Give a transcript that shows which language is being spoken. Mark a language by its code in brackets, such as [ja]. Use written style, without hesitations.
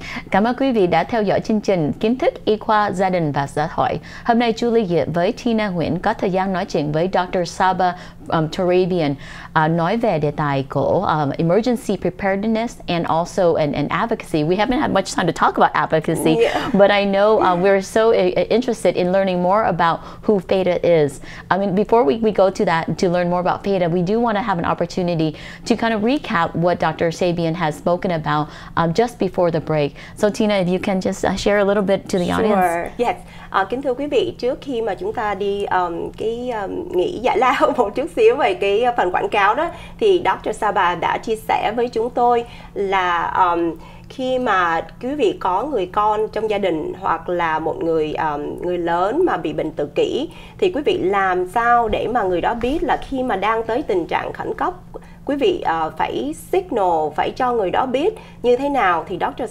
[vi] Cảm ơn quý vị đã theo dõi chương trình Kiến thức y khoa gia đình và xã hội. Hôm nay Julie Diep với Tina Nguyen có thời gian nói chuyện với Dr. [en] Saba Turabian [vi] nói về đề tài của [en] emergency preparedness and also an advocacy. We haven't had much time to talk about advocacy, but I know we're so interested in learning more about who FADA is. I mean, before we go to that, to learn more about FADA, we do want to have an opportunity to kind of recap what Dr. Sabian has spoken about just before the break. So Tina, if you can just share a little bit to the audience. Yes. [vi] Kính thưa quý vị, trước khi mà chúng ta đi nghỉ giải lao một chút xíu về cái phần quảng cáo đó, thì Dr. Saba đã chia sẻ với chúng tôi là khi mà quý vị có người con trong gia đình hoặc là một người lớn mà bị bệnh tự kỷ, thì quý vị làm sao để mà người đó biết là khi mà đang tới tình trạng khẩn cấp, quý vị phải signal, phải cho người đó biết như thế nào. Thì Dr.